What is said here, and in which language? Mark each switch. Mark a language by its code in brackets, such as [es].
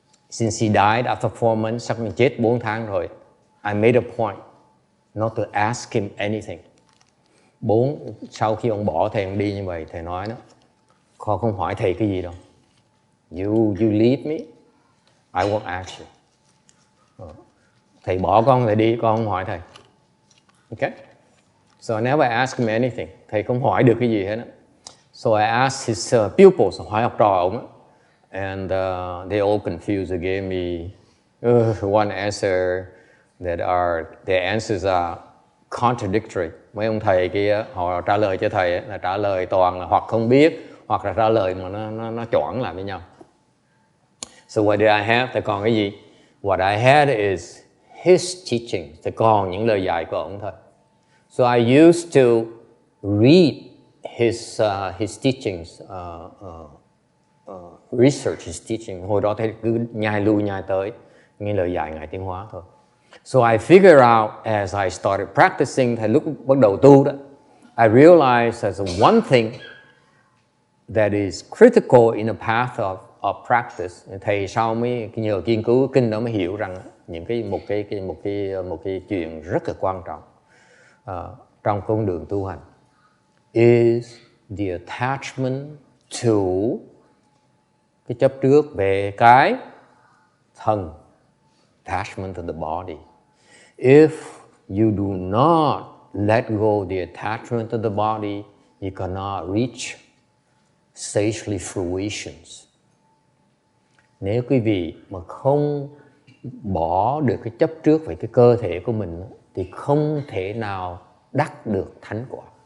[en] Since he died after 4 months, [vi] sắp mình chết 4 tháng rồi. [en] I made a point not to ask him anything. [vi] Sau khi ông bỏ thầy ông đi như vậy, thầy nói đó, con không hỏi thầy cái gì đâu. [en] You leave me, I won't ask you. [vi] Thầy bỏ con, thầy đi, con không hỏi thầy. [en] Okay? So I never asked him anything. [vi] Thầy không hỏi được cái gì hết. [en] So I asked his pupils, [vi] hỏi học trò ông. [en] And they all confused. They gave me one answer that the answers are contradictory. [vi] Mấy ông thầy kia họ trả lời cho thầy là trả lời toàn là hoặc không biết hoặc là trả lời mà nó choảng lại với nhau. [en] So what did I have? [vi] Thì còn cái gì? [en] What I had is his teaching. [vi] Thì còn những lời dạy của ông thôi. [en] So I used to read his teachings, research his teaching. [vi] Hồi đó thầy cứ nhai lui nhai tới những lời dạy Ngài Tiến Hóa thôi. [en] So I figured out as I started practicing, [vi] thầy lúc bắt đầu tu đó, [en] I realized there's one thing that is critical in the path of practice. [vi] Thầy sau mới nhờ nghiên cứu kinh đó mới hiểu rằng một cái chuyện rất là quan trọng trong con đường tu hành [en] is the attachment to [vi] cái chấp trước về cái thân, [en] attachment to the body. If you do not let go the attachment to the body, you cannot reach sagely fruitions. [vi] Nếu quý vị mà không bỏ được cái chấp trước về cái cơ thể của mình thì không thể nào đắc được thánh quả.